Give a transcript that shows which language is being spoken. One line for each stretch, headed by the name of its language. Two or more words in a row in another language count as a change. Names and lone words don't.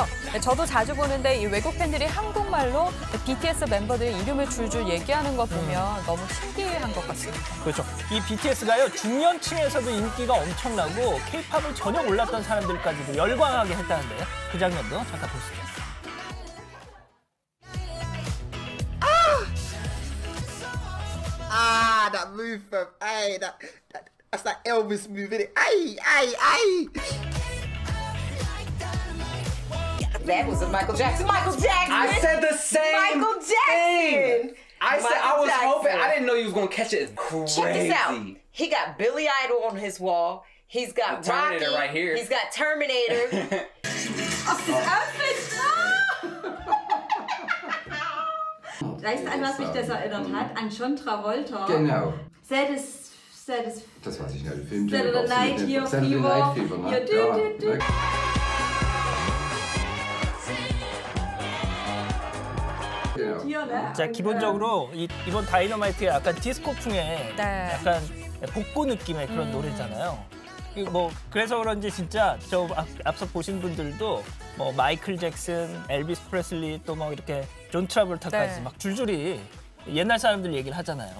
Korean: 네, 저도 자주 보는데 이 외국 팬들이 한국말로 BTS 멤버들의 이름을 줄줄 얘기하는 거 보면 너무 신기한 것 같습니다. 그렇죠. 이 BTS가요 중년층에서도 인기가 엄청나고 K-팝을 전혀 몰랐던 사람들까지도 열광하게 했다는데요. 그 장면도 잠깐 보시죠.
English: That move from that's that Elvis move, isn't it? Ay. That was a Michael Jackson. Michael Jackson. I said the same Michael Jackson. thing. I was Jackson. hoping. I didn't know you was gonna catch it. Crazy. Check this out. He got Billy Idol on his wall. He's got The Terminator Rocky. right here. He's got Terminator.
German: Weißt du, an was mich das erinnert hat? An John Travolta. Genau. Das weiß ich nicht. Der Film Saturday Night hier, Saturday Fever. Night Fever, ne? Hier, Ja, ne? Genau. hier, ne?
Korean: 자, 기본적으로 이번 다이너마이트가 약간 디스코풍의 네. 약간 복고 느낌의 그런 노래잖아요. 뭐 그래서 그런지 진짜 저 앞서 보신 분들도 뭐 마이클 잭슨, 엘비스 프레슬리 또 뭐 이렇게 존 트라볼타까지 네. 막 줄줄이 옛날 사람들 얘기를 하잖아요.